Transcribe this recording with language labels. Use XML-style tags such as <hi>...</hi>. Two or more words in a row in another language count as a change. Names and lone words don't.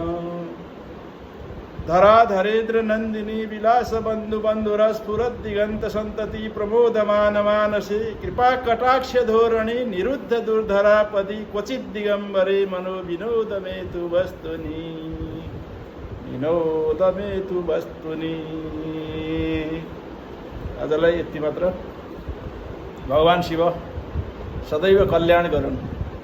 <sa>धराधरेन्द्र नंदिनी विलास बंधु बंधुर स्फुरद दिगंत संतति प्रमोदमान मानसे कृपा कटाक्ष धोरणी निरुद्ध दुर्धरापदी क्वचित दिगंबरे मनो विनोद में तु वस्तुनि, विनोद में तु वस्तुनि।</sa> <ne>आजलाई यति मात्र। भगवान शिव सदैव कल्याण गरून्।</ne>